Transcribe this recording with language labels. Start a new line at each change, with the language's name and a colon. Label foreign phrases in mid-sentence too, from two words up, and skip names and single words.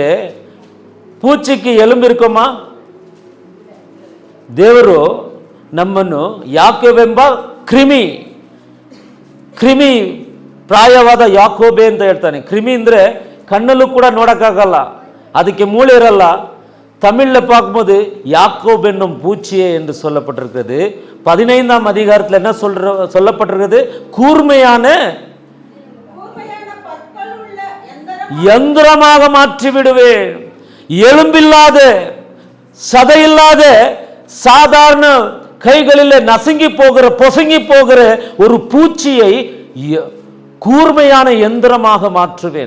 Tamil: பூச்சிக்கு எலும்பிருக்கம்மா.
Kannada: ದೇವರು ನಮ್ಮನ್ನು ಯಾಕೋಬೆಂಬ ಕ್ರಿಮಿ ಪ್ರಾಯವಾದ ಯಾಕೋಬೆ ಅಂತ ಹೇಳ್ತಾನೆ. ಕ್ರಿಮಿ ಅಂದರೆ ಕಣ್ಣಲ್ಲೂ ಕೂಡ ನೋಡೋಕ್ಕಾಗಲ್ಲ, ಅದಕ್ಕೆ ಮೂಳೆ ಇರಲ್ಲ.
Tamil: தமிழில் பார்க்கும்போது யாக்கோப் என்னும் பூச்சியே என்று சொல்லப்பட்டிருக்கிறது. 15ஆம் அதிகாரத்தில் என்ன சொல்லப்பட்டிருக்கிறது? கூர்மையான யந்திரமாக மாற்றி விடுவேன். எலும்பில்லாத சதையில்லாத சாதாரண கைகளில் நசுங்கி போகிற பொசுங்கி போகிற ஒரு பூச்சியை கூர்மையான யந்திரமாக மாற்றுவேன்.